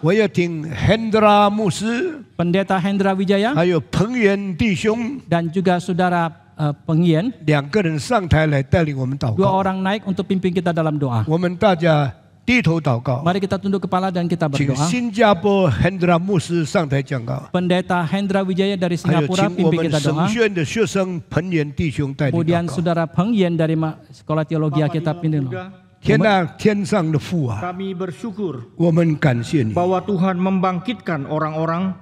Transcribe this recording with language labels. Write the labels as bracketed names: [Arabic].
[Chinese] 我要听 Hendra 牧师， [Indonesian] Pendeta Hendra Wijaya [Chinese] 还有彭元弟兄 [Indonesian] dan juga saudara Pengien, [Chinese] 2个人上台来带领我们祷 [Indonesian] dua orang naik untuk pimpin kita dalam doa. [Chinese] 我们大家低头祷告， [Indonesian] Mari kita tunduk kepala dan kita [Chinese] 请 [Indonesian] berdoa. [Chinese] 新加坡 Hendra 牧师上台讲告， [Indonesian] Pendeta Hendra Wijaya dari [Chinese] 还有 [Indonesian] Singapura [Chinese] 请我 [Indonesian] pimpin [Chinese] 们 [Indonesian] kita [Chinese] 神 [Indonesian] doa. [Chinese] 学院的学生彭元弟兄带领 [Indonesian] Kemudian [Chinese] 祷告。 [Indonesian] saudara Pengien dari Sekolah Teologi kita pimpin. [Chinese] 天上的父啊， [Indonesian] Kami bersyukur [Chinese] 我们感谢你， [Indonesian] bahwa Tuhan membangkitkan orang-orang,